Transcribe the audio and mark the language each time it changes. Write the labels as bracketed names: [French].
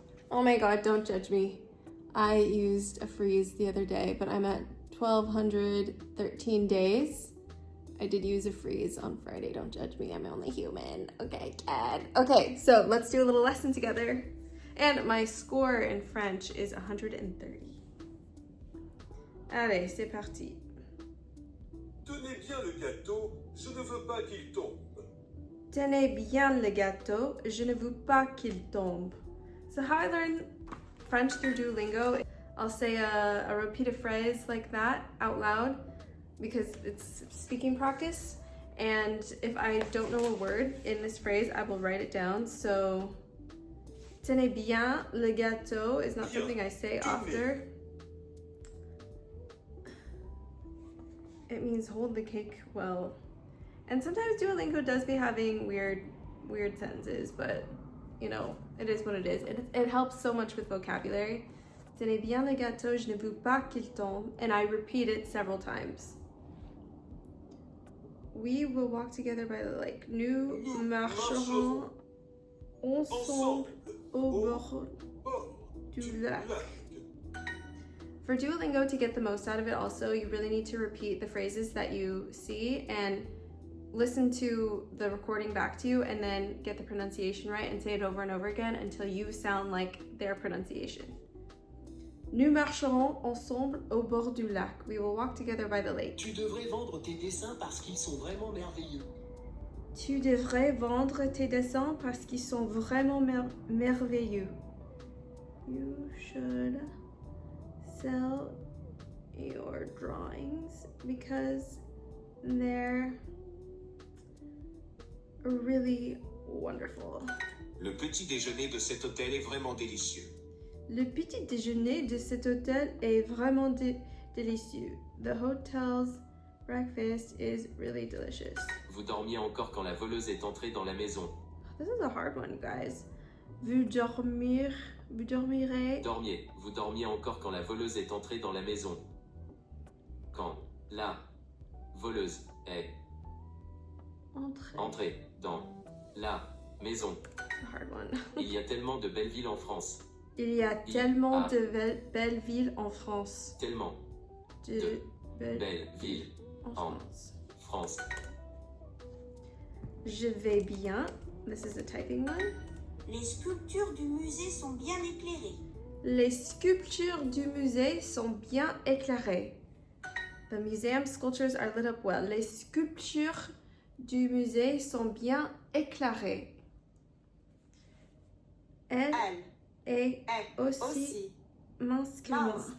[English] Oh my God, don't judge me. I used a freeze the other day, but I'm at 1,213 days. I did use a freeze on Friday. Don't judge me. I'm only human. Okay, Cat. Okay, so let's do a little lesson together. And my score in French is 130. [French] Allez, c'est parti. Tenez bien le gâteau, je ne veux pas qu'il tombe. Tenez bien le gâteau, je ne veux pas qu'il tombe. [English] So how I learn French through Duolingo, I'll say a repeated phrase like that out loud because it's speaking practice. And if I don't know a word in this phrase, I will write it down. So, [French] tenez bien le gâteau [English] is not something I say often. It means hold the cake well. And sometimes Duolingo does be having weird sentences, but you know, it is what it is. It helps so much with vocabulary. [French] Tenez bien le gâteau, je ne veux pas qu'il tombe. [English] And I repeat it several times. We will walk together by the lake. [French] Nous marcherons ensemble au bord du lac. [English] For Duolingo, to get the most out of it also, you really need to repeat the phrases that you see and listen to the recording back to you and then get the pronunciation right and say it over and over again until you sound like their pronunciation. [French] Nous marcherons ensemble au bord du lac. [English] We will walk together by the lake. [French] Tu devrais vendre tes dessins parce qu'ils sont vraiment merveilleux. Tu devrais vendre tes dessins parce qu'ils sont vraiment merveilleux. [English] You should sell your drawings because they're really wonderful. [French] Le petit déjeuner de cet hôtel est vraiment délicieux. Le petit déjeuner de cet hôtel est vraiment délicieux. [English] The hotel's breakfast is really delicious. [French] Vous dormiez encore quand la voleuse est entrée dans la maison. [English] This is a hard one, guys. [French] Vous dormirez. Dormiez. Vous dormiez encore quand la voleuse est entrée dans la maison. Quand la voleuse est entrée dans la maison. [English] A hard one. [French] Il y a tellement de belles villes en France. Il y a tellement de belles villes en France. Tellement de belles villes en France. Je vais bien. [English] This is a typing one. [French] Les sculptures du musée sont bien éclairées. Les sculptures du musée sont bien éclairées. [English] The museum sculptures are lit up well. [French] Les sculptures du musée sont bien éclairées. Elle est aussi mince que moi.